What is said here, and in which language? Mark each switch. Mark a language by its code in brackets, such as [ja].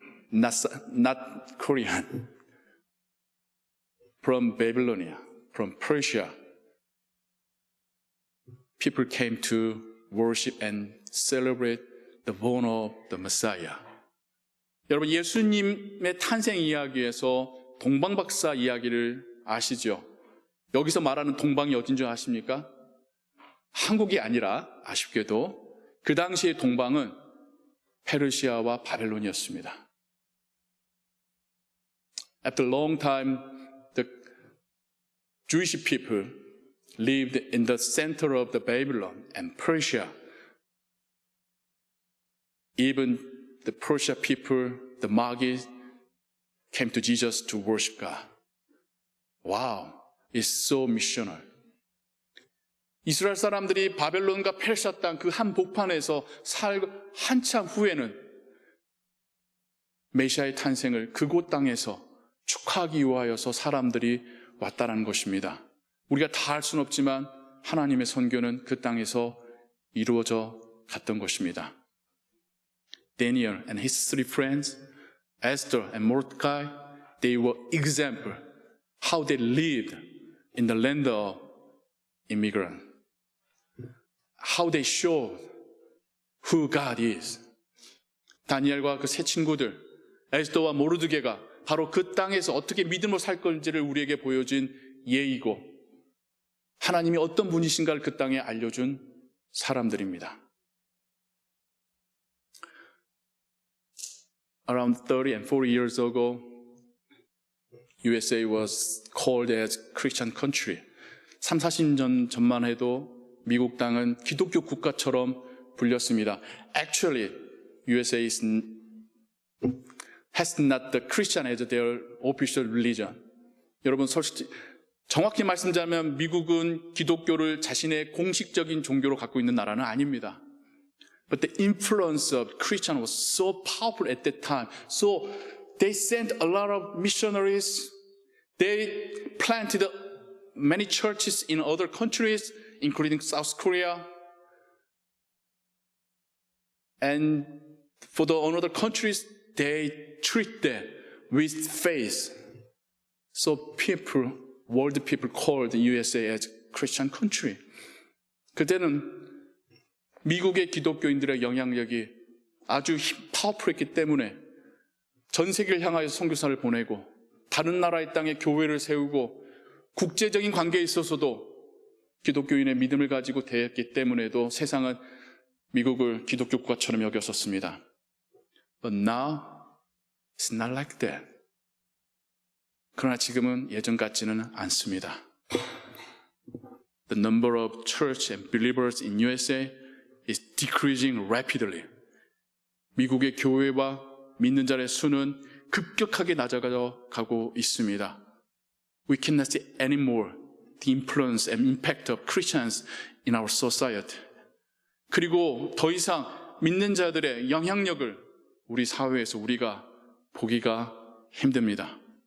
[en] Not Korean. From Babylonia, from Persia, people came to worship and celebrate the born of the Messiah. [ko] 여러분, 예수님의 탄생 이야기에서 동방박사 이야기를 아시죠? 여기서 말하는 동방이 어딘 줄 아십니까? 한국이 아니라 아쉽게도 그 당시의 동방은 페르시아와 바벨론이었습니다. [en] After a long time, the Jewish people lived in the center of the Babylon and Persia. Even the Persia people, the Magi, came to Jesus to worship God. Wow, it's so missional. [ko] 이스라엘 사람들이 바벨론과 페르시아 땅 그 한 복판에서 살고 한참 후에는 메시아의 탄생을 그곳 땅에서 축하하기 위하여서 사람들이 왔다라는 것입니다. 우리가 다 할 수는 없지만 하나님의 선교는 그 땅에서 이루어져 갔던 것입니다. [en] Daniel and his three friends, Esther and Mordecai, they were example how they lived in the land of immigrant. How they showed who God is. [ko] 다니엘과 그 세 친구들, 에스더와 모르드게가 바로 그 땅에서 어떻게 믿음으로 살 건지를 우리에게 보여준 예이고 하나님이 어떤 분이신가를 그 땅에 알려준 사람들입니다. [en] Around 30 and 40 years ago, USA was called as Christian country. [ko] 30-40년 전만 해도 미국 땅은 기독교 국가처럼 불렸습니다. [en] Actually, USA has not the Christian as their official religion. [ko] 여러분, 솔직히 정확히 말씀드리면 미국은 기독교를 자신의 공식적인 종교로 갖고 있는 나라는 아닙니다. [en] But the influence of Christian was so powerful at that time. So they sent a lot of missionaries. They planted many churches in other countries, including South Korea. And for the other countries, they treat them with faith. So people, world people called USA as Christian country. [ko] 그때는 미국의 기독교인들의 영향력이 아주 파워풀했기 때문에 전 세계를 향하여 선교사를 보내고 다른 나라의 땅에 교회를 세우고 국제적인 관계에 있어서도 기독교인의 믿음을 가지고 대했기 때문에도 세상은 미국을 기독교 국가처럼 여겼었습니다. [en] But now, it's not like that. [ko] 그러나 지금은 예전 같지는 않습니다. [en] The number of church and believers in USA is decreasing rapidly. [ko] 미국의 교회와 믿는 자의 수는 급격하게 낮아가고 있습니다. [en] We cannot see anymore the influence and impact of Christians in our society. [ko] 그리고 더 이상 믿는 자들의 영향력을 우리 사회에서 우리가 보기가 힘듭니다.